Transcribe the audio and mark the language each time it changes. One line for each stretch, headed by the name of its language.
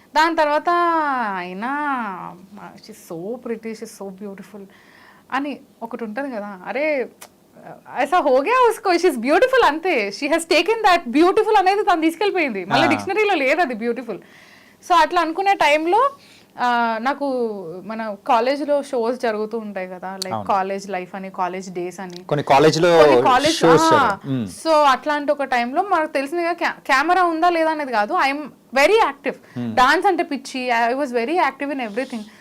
Telugu: దాని తర్వాత అయినా
English: she so pretty, she so beautiful
Telugu: అని ఒకటి ఉంటుంది కదా.
Hindi: అరే ऐसा हो गया उसको,
English: she is beautiful
Hindi: అంతే.
English: she has taken that beautiful
Telugu: అనేది తను తీసుకెళ్ళిపోయింది, మళ్ళీ డిక్షనరీలో లేదు అది బ్యూటిఫుల్. సో అట్లా అనుకునే టైంలో నాకు మన కాలేజ్లో షోస్ జరుగుతూ ఉంటాయి కదా, లైక్ కాలేజ్ లైఫ్ అని, కాలేజ్ డేస్ అని, కాలేజ్. సో అట్లాంటి ఒక టైంలో మనకు తెలిసిందిగా కెమెరా ఉందా లేదా అనేది కాదు,
English: I'm very active.
Telugu: డాన్స్ అంటే పిచ్చి,
English: I was very active in everything.